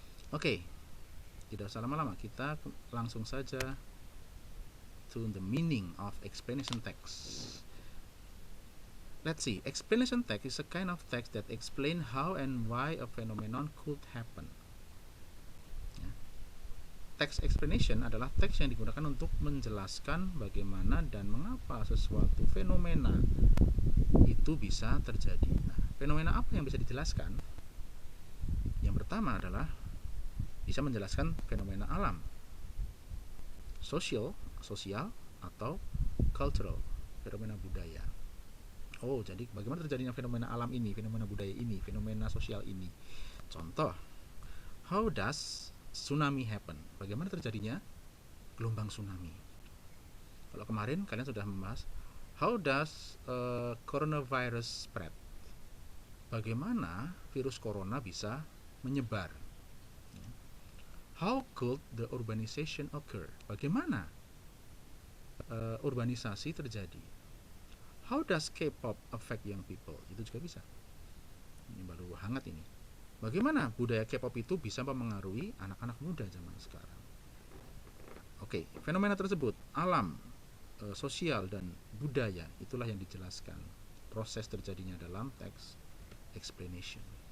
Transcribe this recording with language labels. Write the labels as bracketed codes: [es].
[id] Oke, tidak usah lama-lama, kita langsung saja [en] to the meaning of explanation text. Let's see, explanation text is a kind of text that explain how and why a phenomenon could happen. [id] Text explanation adalah teks yang digunakan untuk menjelaskan bagaimana dan mengapa sesuatu fenomena itu bisa terjadi. Nah, fenomena apa yang bisa dijelaskan? Yang pertama adalah bisa menjelaskan fenomena alam, sosial atau cultural, fenomena budaya. Oh, jadi bagaimana terjadinya fenomena alam ini, fenomena budaya ini, fenomena sosial ini. Contoh, [en] how does tsunami happen? [id] Bagaimana terjadinya gelombang tsunami? Kalau kemarin kalian sudah membahas [en] how does coronavirus spread? [id] Bagaimana virus corona bisa menyebar? [en] How could the urbanization occur? [id] Bagaimana urbanisasi terjadi? [en] How does K-pop affect young people? [id] Itu juga bisa. Ini baru hangat ini. Bagaimana budaya K-pop itu bisa mempengaruhi anak-anak muda zaman sekarang? Oke, fenomena tersebut, alam, sosial, dan budaya, itulah yang dijelaskan proses terjadinya dalam text explanation.